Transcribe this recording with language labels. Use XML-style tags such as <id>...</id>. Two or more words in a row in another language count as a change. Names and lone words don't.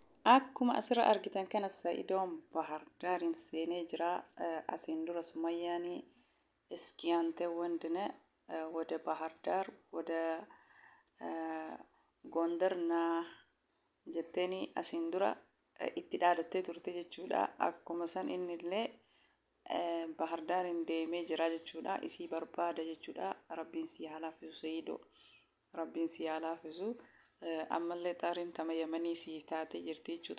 <om>Akkuma asirra argitan kana Sa'idoon Bahar Daarin seenee jira. Asiin dura Sumayyaan</om> <am>እስኪያንተ ወንድነ ወደ ባህር ዳር ወደ ጎንደርና</am> <om>jetteni asiin dura itti dhaadattee turte jechuudha. Akkuma san innillee bahar daarin deemee jira jechuudha. Isii barbaada jechuudha. Rabbiin si haa laafisu Sayidoo. Rabbiin si haa laafisu. Ammallee xaariin tama yamanii si taatee jirti jechuudha.</om>